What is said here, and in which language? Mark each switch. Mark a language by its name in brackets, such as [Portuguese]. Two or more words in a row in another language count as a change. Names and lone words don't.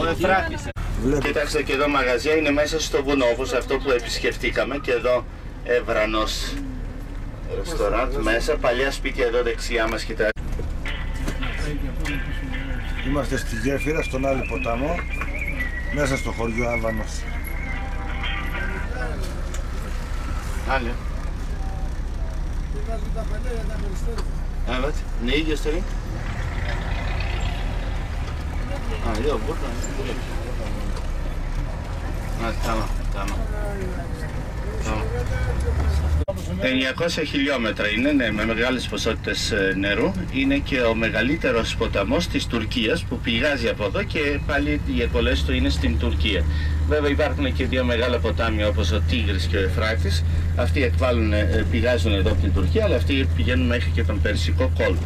[Greek] Κοιτάξτε και εδώ μαγαζιά είναι μέσα στο βουνό, όπως αυτό που επισκεφτήκαμε, και εδώ Ευρανός ρεστοράντ μέσα, παλιά σπίτια εδώ δεξιά μας, κοιτάξτε. Είμαστε στη γέφυρα, στον Άλη ποταμό, μέσα στο χωριό Άβανος. Άλλη. [Turkish] Evet, neyi göstereyim? Ha, yok burada. Ha, tamam, tamam. [Greek] 900 χιλιόμετρα είναι, ναι, με μεγάλες ποσότητες νερού. Είναι και ο μεγαλύτερος ποταμός της Τουρκίας που πηγάζει από εδώ και πάλι οι εκβολές του είναι στην Τουρκία. Βέβαια υπάρχουν και δύο μεγάλα ποτάμια όπως ο Τίγρης και ο Εφράτης. Αυτοί πηγάζουν εδώ από την Τουρκία, αλλά αυτοί πηγαίνουν μέχρι και τον Περσικό κόλπο.